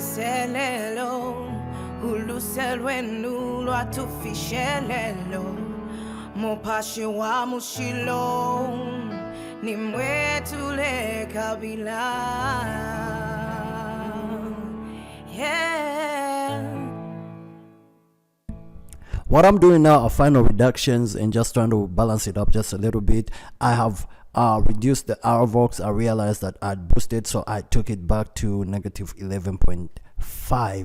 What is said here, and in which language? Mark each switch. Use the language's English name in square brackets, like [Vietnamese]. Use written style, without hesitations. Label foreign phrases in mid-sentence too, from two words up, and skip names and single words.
[Bemba] selelo hulu selwenu lwa tufishelelo mopashi wa mushilo ni mwetule kabila. [English] Yeah. What I'm doing now are final reductions and just trying to balance it up just a little bit. I have reduced the RVox. I realized that I'd boosted, so I took it back to negative 11.5.